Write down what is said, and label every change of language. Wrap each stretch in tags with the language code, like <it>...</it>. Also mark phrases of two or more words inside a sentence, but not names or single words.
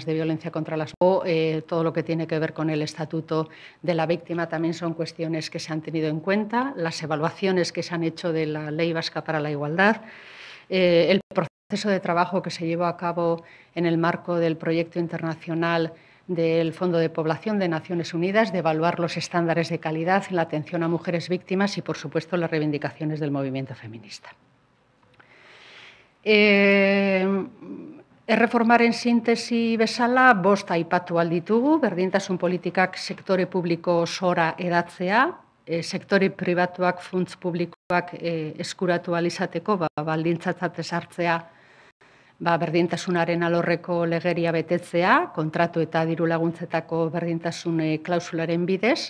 <es>de violencia contra las mujeres, todo lo que tiene que ver con el Estatuto de la Víctima también son cuestiones que se han tenido en cuenta, las evaluaciones que se han hecho de la Ley Vasca para la Igualdad, el proceso de trabajo que se llevó a cabo en el marco del proyecto internacional del Fondo de Población de Naciones Unidas, de evaluar los estándares de calidad en la atención a mujeres víctimas y, por supuesto, las reivindicaciones del movimiento feminista.</es> <eu>Erreformaren sintesi bezala, bost aipatu alditugu, berdintasun politikak sektore publiko osora edatzea, sektore pribatuak funts publikoak eskuratu alizateko, baldintzatzat ezartzea, berdintasunaren alorreko legeria betetzea, kontratu eta diru laguntzetako berdintasun klausularen bidez.</eu>